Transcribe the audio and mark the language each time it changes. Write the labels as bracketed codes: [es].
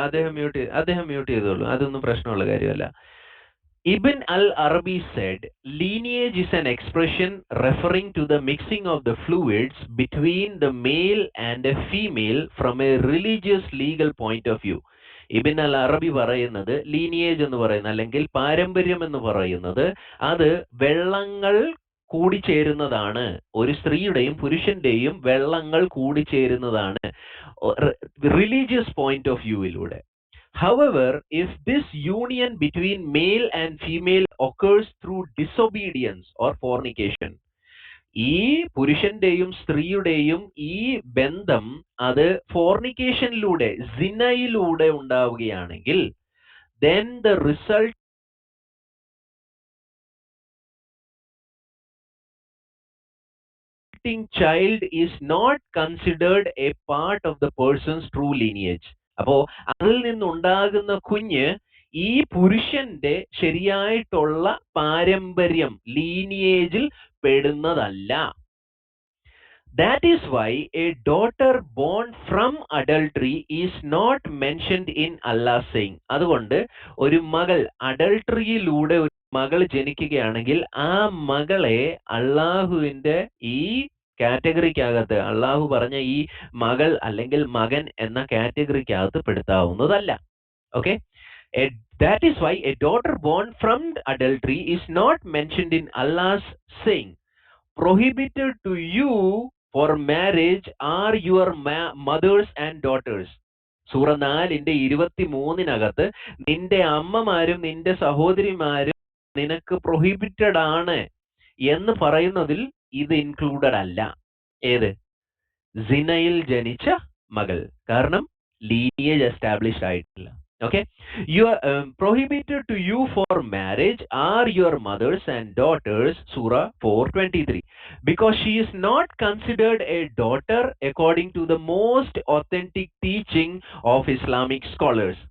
[ml] അദ്ദേഹം മ്യൂട്ട് ചെയ്തോളും, അതൊന്നും പ്രശ്നമുള്ള കാര്യമല്ല. [en] Ibn al-Arabi said, lineage is an expression referring to the mixing of the fluids between the male and a female from a religious legal point of view. [ml] ഇബിൻ അൽ അറബി പറയുന്നത് lineage എന്ന് പറയുന്നത്, അല്ലെങ്കിൽ പാരമ്പര്യം എന്ന് പറയുന്നത്, അത് വെള്ളങ്ങൾ കൂടിച്ചേരുന്നതാണ്. ഒരു സ്ത്രീയുടെയും പുരുഷന്റെയും വെള്ളങ്ങൾ കൂടിച്ചേരുന്നതാണ് religious point of വ്യൂവിലൂടെ. [en] However, if this union between male and female occurs through disobedience or fornication, [ml] ഈ പുരുഷന്റെയും സ്ത്രീയുടെയും ഈ ബന്ധം അത് ഫോർണിക്കേഷനിലൂടെ സിനയിലൂടെ ഉണ്ടാവുകയാണെങ്കിൽ [en] then the resulting child is not considered a part of the person's true lineage. [ml] അപ്പോ അതിൽ നിന്നുണ്ടാകുന്ന കുഞ്ഞ് ഈ പുരുഷന്റെ ശരിയായിട്ടുള്ള പാരമ്പര്യം ലീനിയേജിൽ പെടുന്നതല്ല. [en] That is why a daughter born from adultery is not mentioned in Allah's saying. [ml] അതുകൊണ്ട് ഒരു മകൾ അഡൾട്ടറിയിലൂടെ ഒരു മകൾ ജനിക്കുകയാണെങ്കിൽ ആ മകളെ അള്ളാഹുവിന്റെ ഈ കാറ്റഗറിക്കകത്ത് അള്ളാഹു പറഞ്ഞ ഈ മകൾ അല്ലെങ്കിൽ മകൻ എന്ന കാറ്റഗറിക്കകത്ത് പെടുത്താവുന്നതല്ല. [en] Okay, that is why a daughter born from adultery is not mentioned in Allah's saying, prohibited to you for marriage are your mothers and daughters. [ml] സൂറ 4:23 നിന്റെ അമ്മമാരും നിന്റെ സഹോദരിമാരും നിനക്ക് പ്രൊഹിബിറ്റഡ് ആണ് എന്ന് പറയുന്നതിൽ ഇത് ഇൻക്ലൂഡഡ് അല്ല. ഏത്? സിനയിൽ ജനിച്ച മകൾ. കാരണം ലീനിയേജ് എസ്റ്റാബ്ലിഷ്ഡ് ആയിട്ടില്ല. [en] Okay, you are prohibited to you for marriage are your mothers and daughters, Surah 4:23, because she is not considered a daughter according to the most authentic teaching of Islamic scholars.